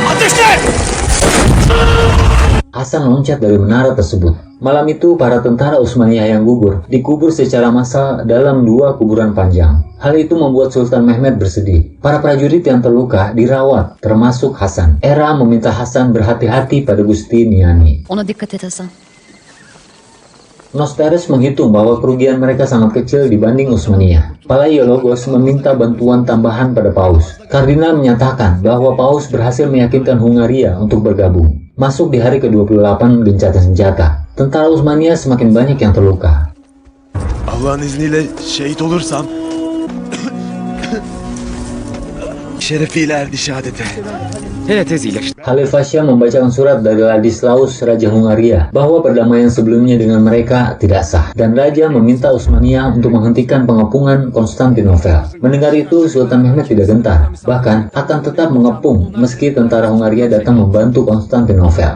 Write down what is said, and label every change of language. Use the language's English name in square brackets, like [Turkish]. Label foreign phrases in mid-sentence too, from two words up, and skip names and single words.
[Indonesian] Hasan loncat dari menara tersebut. Malam itu, para tentara Utsmaniyah yang gugur dikubur secara massal dalam 2 kuburan panjang. Hal itu membuat Sultan Mehmed bersedih. Para prajurit yang terluka dirawat, termasuk Hasan. Era meminta Hasan berhati-hati pada Justiniani. [Turkish] Ona dikkat et Hasan. [Indonesian] Nosteres menghitung bahwa kerugian mereka sangat kecil dibanding Utsmaniyah. Palaiologos meminta bantuan tambahan pada Paus. Kardinal menyatakan bahwa Paus berhasil meyakinkan Hungaria untuk bergabung. Masuk di hari ke-28 gencatan senjata, tentara Utsmaniyah semakin banyak yang terluka. [Turkish] Allah'ın izniyle şehit olursam şerefiyle erdi şehadete. [Indonesian] Khalil Fasya membacakan surat dari Ladislaus, Raja Hungaria, bahwa perdamaian sebelumnya dengan mereka tidak sah, dan Raja meminta Utsmaniyah untuk menghentikan pengepungan Konstantinopel. Mendengar itu, Sultan Mehmed tidak gentar, bahkan akan tetap mengepung meski tentara Hungaria datang membantu Konstantinopel.